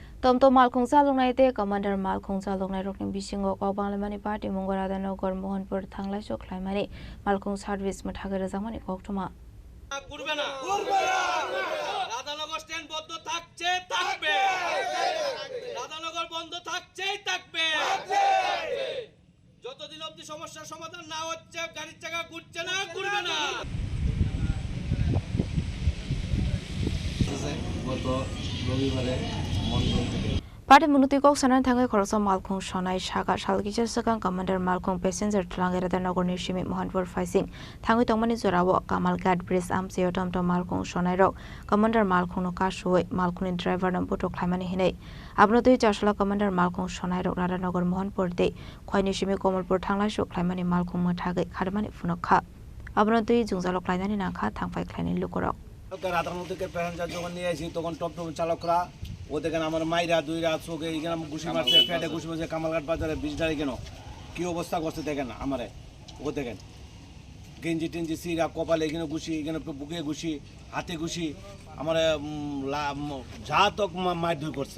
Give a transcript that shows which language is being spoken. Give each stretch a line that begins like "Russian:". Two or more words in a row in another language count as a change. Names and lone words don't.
Kok Borok: Tomto Malkhung Salongnai te Commander Malkhung Salongnai rokning bisingo Kawbanglamani Party Mungorada Nogor Mohanpur Thanglai Soklaimani Malkhung Service Mathagara Zamani Koktuma
Bangla: করবে না রাধানগর স্ট্যান্ড বন্ধ থাকছে থাকবে রাধানগর বন্ধ থাকছেই থাকবে যতদিন অবধি সমস্যার সমাধান না হচ্ছে গাড়ির চাকা ঘুরছে না ঘুরবে না গত রবিবারে মন্ডল থেকে
Kok Borok: Party Munuti Kok Sanan Thangai Khorsa Malkhung Shonai Shaka Shalgija Sakang Commander Malkhung Passenger Tlangera Nogor Nishimi Mohanpur Faising Thangai Tongmani Zorawo Kamal Gad Bris Amseo Tomto Malkhung Shonai Rok Commander Malkhung no Kashuoi Malkhung driver Namputo Khlaimani Hinei Abnotui Jashala Commander Malkhung Shonai Rok Nogor Mohanpur De Khoi Nishimi Komalpur Thanglai Shok Khlaimani Malkhung Mathage Khadmani Funokha Abnotui Jungzalo Klainani Nakha Thangfai Klaini Lukorok
Bangla: রাধানগর থেকে প্যাসেঞ্জার যখন নিয়ে আসি তখন টপটপ চালকরা ও দেখেন আমার মাইরা দুই রাত চোখে এখানে ঘুষি মারছে পেটে ঘুষি মারছে কামালঘাট বাজারে 20 টাকা কেন কি অবস্থা করছে দেখেন আমারে ও দেখেন গেঞ্জি টেঞ্জি সিরা কপালে এখানে ঘুষি এখানে বুকে ঘুষি হাতে ঘুষি আমার যা তক মারধর করছে